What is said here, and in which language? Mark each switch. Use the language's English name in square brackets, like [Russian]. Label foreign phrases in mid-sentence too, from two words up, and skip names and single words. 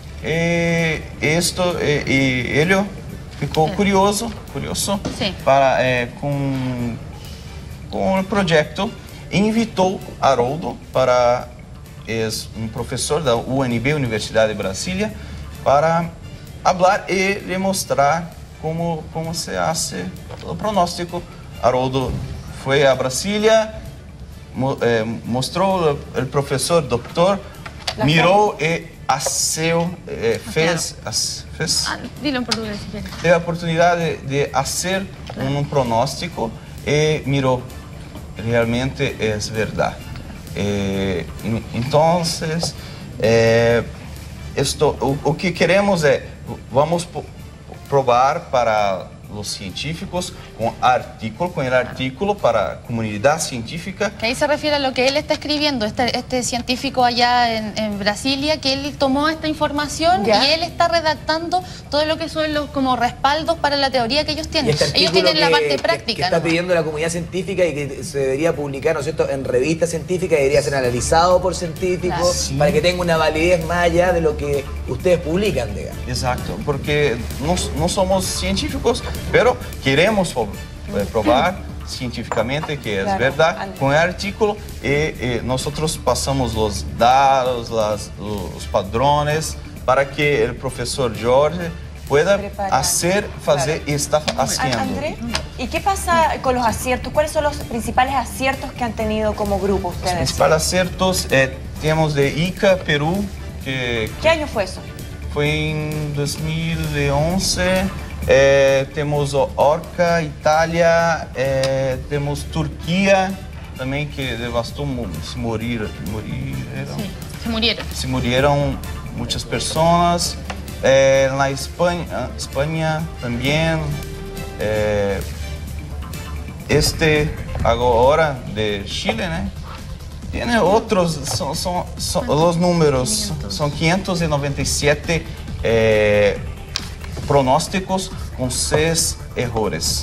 [Portuguese] Ele ficou curioso com o projeto e invitou Haroldo para professor da UNB, Universidade de Brasília, para falar e lhe mostrar como se faz o pronóstico. Haroldo foi a Brasília, mostrou o professor, doutor, mirou e fez. [Spanish] Dilo en portugués si quieres. [Portuguese] Teve a oportunidade de fazer pronóstico e mirou. Realmente é verdade. Então, o que queremos vamos provar para os científicos com o artículo para a comunidade científica. [Spanish] Que ahí se refiere a lo que él está escribiendo, este científico allá en Brasilia, que él tomó esta información y él está redactando todo lo que son los como respaldos para la teoría que ellos tienen. Ellos tienen la parte práctica. Que está pidiendo la comunidad científica y que se debería publicar, ¿no es cierto?, en revistas científicas, debería ser analizado por científicos, para que tenga una validez más allá de lo que ustedes publican, digamos. Exacto, porque no somos científicos, pero queremos probar cientificamente [Portuguese] que é verdade com o artículo e nós passamos os dados, os padrões para que o professor Jorge pueda fazer e está fazendo. [Spanish] Andrés, ¿y qué pasa con los aciertos? ¿Cuáles son los principales aciertos que han tenido como grupo ustedes? [Portuguese] Os principais aciertos temos de Ica, Peru. [Spanish] ¿Qué año fue eso? [Portuguese] Foi em 2011. Temos Orca, Itália, temos Turquia também, que devastou, [Spanish] se murieron [Portuguese] muitas pessoas. [Spanish] En la España también. Ahora de Chile, ¿no? Tiene otros, los números, son 597 pronósticos con 6 errores.